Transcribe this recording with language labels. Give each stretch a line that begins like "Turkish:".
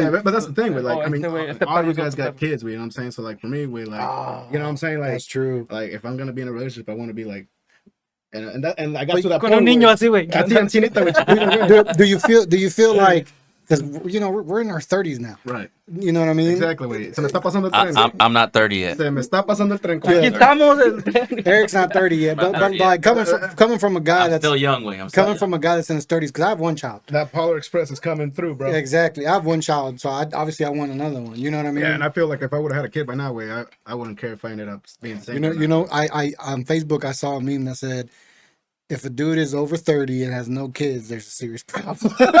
English: Yeah, but that's the thing, güey. Like, I mean, all you guys got kids, güey, you know what I'm saying? So, like, for me, güey, like, you know what I'm saying? Like, that's true. Like, if I'm gonna be in a relationship, I want to be like, and I got to that
Spanish: con
English: point.
Spanish: Un niño así, güey.
English: Do you feel like, because you know we're in our 30s now, right? You know what I mean? Exactly,
Spanish: güey. Se me está pasando el tren.
English: I'm not 30 yet.
Spanish: Se me está pasando el tren.
English: Eric's not 30 yet, but like coming from a guy that's still young, güey. Coming from a guy that's in his 30s, because I have one child. That Polar Express is coming through, bro. Exactly, I have one child, so obviously I want another one. You know what I mean? Yeah, and I feel like if I would have had a kid by now, way I wouldn't care if I ended up being the same. You know, I on Facebook I saw a meme that said, if a dude is over 30 and has no kids, there's a serious problem.